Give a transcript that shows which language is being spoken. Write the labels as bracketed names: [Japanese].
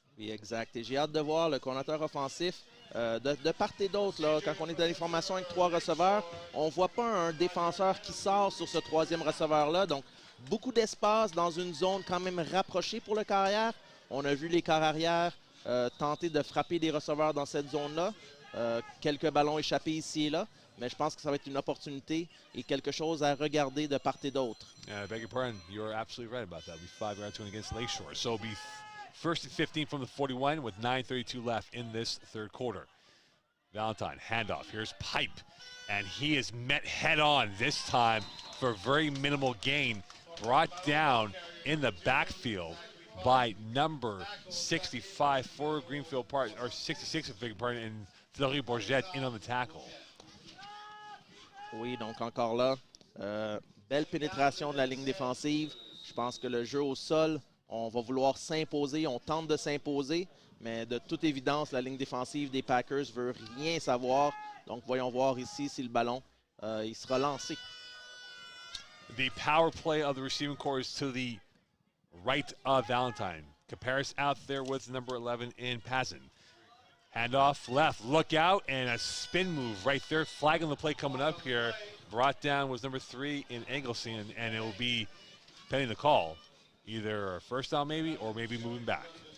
[French] Oui, exact. Et j'ai hâte de voir le coordinateur offensif de part et d'autre. Là, quand on est dans les formations avec 3 receveurs, on ne voit pas un défenseur qui sort sur ce 3e receveur-là. Donc, beaucoup d'espace dans une zone quand même rapprochée pour le carrière. On a vu les quarts arrière tenter de frapper des receveurs dans cette zone-là. Quelques ballons échappés ici et là. Mais je pense que ça va être une opportunité et quelque chose à regarder de part et d'autre. [English] I beg your pardon. You're absolutely right about that. It'll be 5 yards to win against Lakeshore. So it'll be 1st and 15 from the 41 with 9:32 left in this 3rd quarter. Valentine, handoff. Here's Pipe. And he is met head on this time for very minimal gain. Brought down in the backfield by number 65 for Greenfield Park, or 66 if beg your pardon, and Fleury Bourget in on the tackle. [French] Oui, donc encore là, belle pénétration de la ligne défensive. Je pense que le jeu au sol, on va vouloir s'imposer, on tente de s'imposer, mais de toute évidence, la ligne défensive des Packers veut rien savoir. Donc voyons voir ici si le ballon il sera lancé. [English] The power play of the receiving core is to the right of Valentine. Caparis out there with number 11 in Pazin. Handoff left, look out, and a spin move right there, flagging the play coming up here. Brought down was number 3 in Engelson, and it will be, pending the call, either a 1st down maybe, or maybe moving back.